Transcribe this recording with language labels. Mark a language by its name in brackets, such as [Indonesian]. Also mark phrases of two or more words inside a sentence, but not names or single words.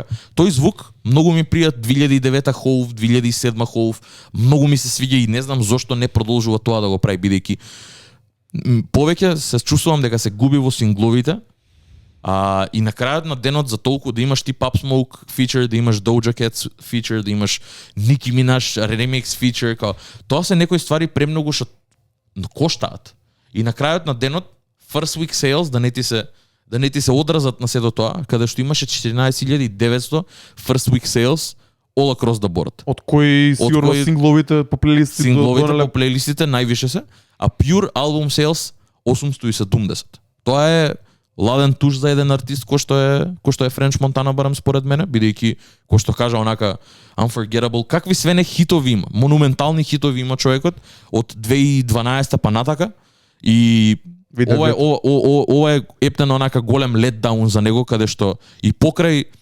[Macedonian] Тој звук многу ми прија 2009 Хоув, 2007 Хоув, многу ми се свиѓа и не знам зошто не продолжува тоа да го прави, бидејќи повеќе се чувствувам дека се губи во сингловите. И на крајот на денот за толку да имаш ти Pop Smoke feature, да имаш Doja Cat feature, да имаш Nicki Minaj [English] remix feature, [Macedonian] тоа се некои ствари премногу што коштаат. И на крајот на денот [English] first week sales [Macedonian] да не ти се одразат на сето тоа, каде што имаше 14.900 [English] first week sales all across the board. [Macedonian] Од кои сигурно сингловите по плейлистите по плейлистите највише се, а [English] pure album sales [Macedonian] 870. Тоа е ладен туш за еден артист кој што е Френч Монтана, барам според мене, бидејќи кој што кажа онака Unforgettable, какви све не хитови има, монументални хитови има човекот од 2012 па натака и ова е Ептен онака голем летдаун за него, каде што и покрај